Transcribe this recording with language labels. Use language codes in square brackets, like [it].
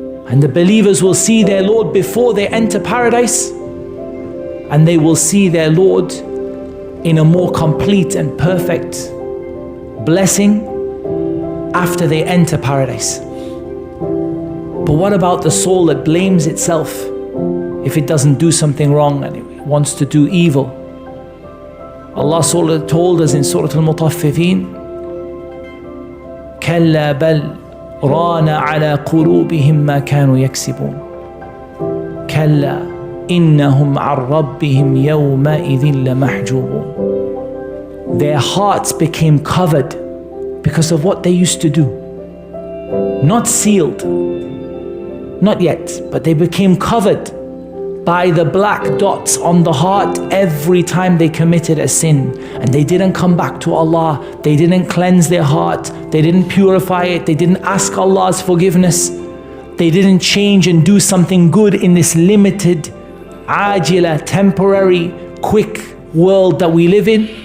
[en] And the believers will see their Lord before they enter paradise, and they will see their Lord in a more complete and perfect blessing after they enter paradise. But what about the soul that blames itself if it doesn't do something wrong and it wants to do evil? Allah told us in Surah Al-Mutaffifeen, [ar] كَلَّا بَلْ رَانَ عَلَى قُلُوبِهِمْ مَا كَانُوا يَكْسِبُونَ كَلَّا إِنَّهُمْ عَنْ رَبِّهِمْ يَوْمَئِذٍ لَمَحْجُوبُونَ. [en] Their hearts became covered because of what they used to do. Not sealed, not yet, but they became covered by the black dots on the heart every time they committed a sin. And they didn't come back to Allah, they didn't cleanse their heart, they didn't purify it, they didn't ask Allah's forgiveness, they didn't change and do something good in this limited, ajila, temporary, quick world that we live in.